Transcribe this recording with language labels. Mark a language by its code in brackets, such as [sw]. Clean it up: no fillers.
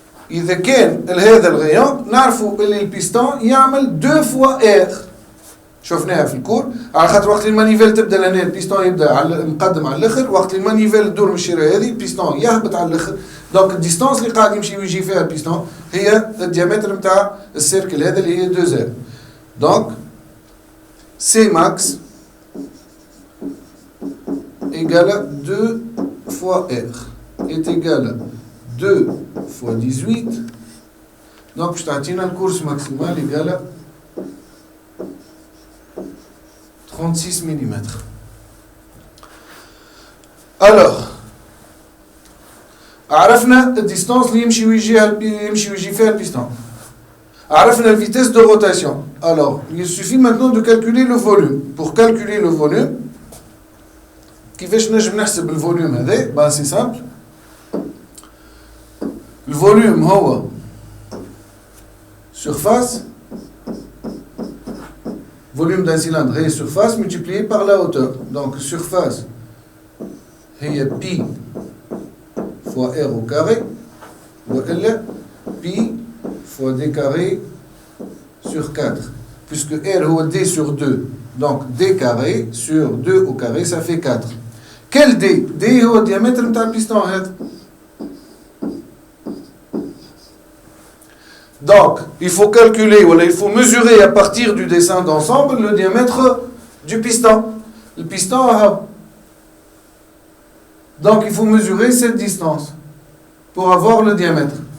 [ar] إذا كان هذا الغيان نعرفوا اللي البيستون يعمل [fr] 2 fois R. [ar] شفناها في الكور على خاطر وقت المانيفيل تبدا لهنا البيستون يبدا على مقدم على الاخر، وقت المانيفيل تدور من الشيره هذه البيستون يهبط على الاخر. دونك الديستانس اللي قاعد يمشي ويجي فيها البيستون هي الديامتر نتاع السيركل هذا اللي هي 2 R. دونك سي ماكس [fr] égale 2 fois R est égal à 2 fois 18. Donc je t'attends la course maximale égale à 36 mm. [ar] Alors عرفنا الديستانس اللي يمشي ويجي فيها البيستون. عرفنا [fr] la vitesse de rotation. Alors il suffit maintenant de calculer le volume. Pour calculer le volume, [ar] كيفاش نجم نحسب الفوليوم هذا؟ [fr] ben c'est simple. Le volume هو surface, volume d'un cylindre est surface multiplié par la hauteur. Donc surface هي pi fois R au carré, ou pi fois d carré sur 4. Puisque R هو d sur 2, donc d carré sur 2 au carré, ça fait 4. Quel d? [ar] D هو الديامتر نتاع البيستون هذا. [fr] Donc, il faut calculer, ou il faut mesurer à partir du dessin d'ensemble le diamètre du piston. Le piston a... Donc, il faut mesurer cette distance pour avoir le diamètre.